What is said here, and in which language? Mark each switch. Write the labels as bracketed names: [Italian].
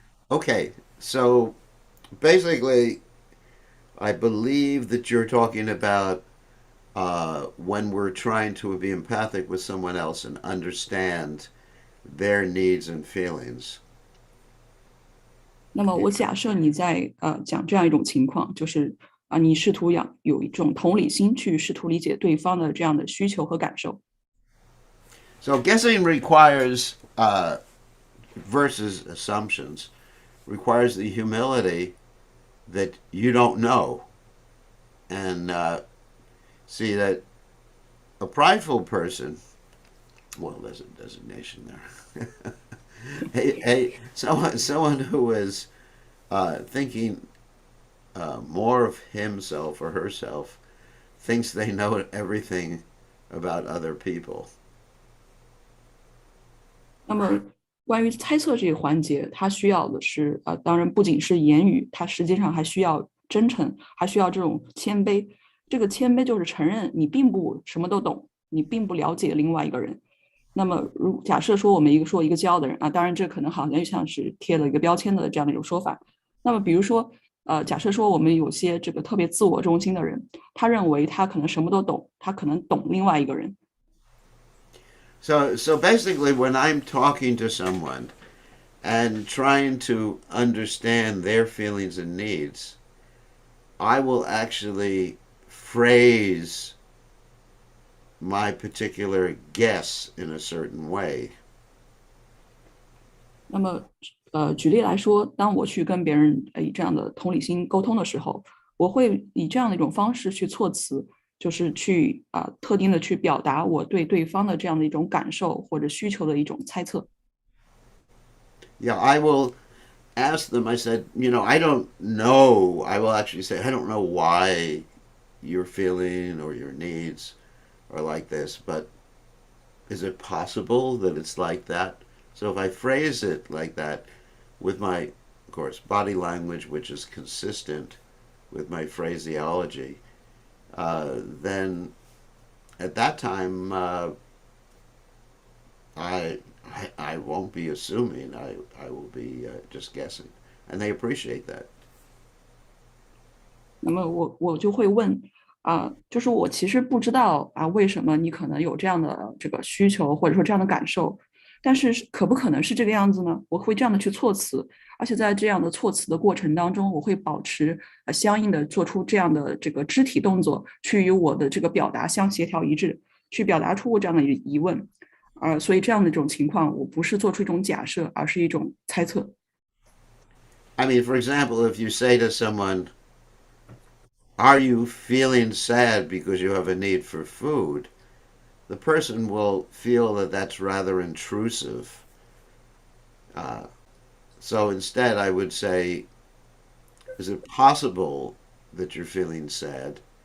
[English] Okay, so basically, I believe that you're talking about when we're trying to be empathic with someone else and understand their needs and feelings. [Chinese] 那么我假设你在讲这样一种情况，就是你试图有一种同理心去试图理解对方的这样的需求和感受。 [English] So guessing requires versus assumptions requires the humility that you don't know, and see that a prideful person. Well, there's a designation there. Someone who is thinking more of himself or herself thinks they know everything about other people. [Chinese] 那么关于猜测这个环节，它需要的是当然不仅是言语，它实际上还需要真诚，还需要这种谦卑。这个谦卑就是承认你并不什么都懂，你并不了解另外一个人。那么，假设说我们一个骄傲的人当然这可能好像像是贴了一个标签的这样的一种说法。那么，比如说，假设说我们有些这个特别自我中心的人，他认为他可能什么都懂，他可能懂另外一个人。 [English] So basically, when I'm talking to someone and trying to understand their feelings and needs, I will actually phrase my particular guess in a certain way. [Chinese] 那么，举例来说，当我去跟别人以这样的同理心沟通的时候，我会以这样的一种方式去措辞，就是去特定的去表达我对对方的这样的一种感受或者需求的一种猜测。 [English] Yeah, I will ask them, I said, I don't know. I will actually say, I don't know why your feeling or your needs are like this, but is it possible that it's like that? So if I phrase it like that with my, of course, body language, which is consistent with my phraseology, then at that time I won't be assuming. I will be just guessing, and they appreciate that. [Chinese] 那么我就会问就是我其实不知道为什么你可能有这样的这个需求或者说这样的感受，但是可不可能是这个样子呢？我会这样的去措辞，而且在这样的措辞的过程当中，我会保持相应的做出这样的这个肢体动作，去与我的这个表达相协调一致，去表达出我这样的疑问。所以这样的一种情况，我不是做出一种假设，而是一种猜测。 [English] I mean, for example, if you say to someone, "Are you feeling sad because you have a need for food?" the person will feel that that's rather intrusive. So instead, I would say, "Is it possible that you're feeling sad?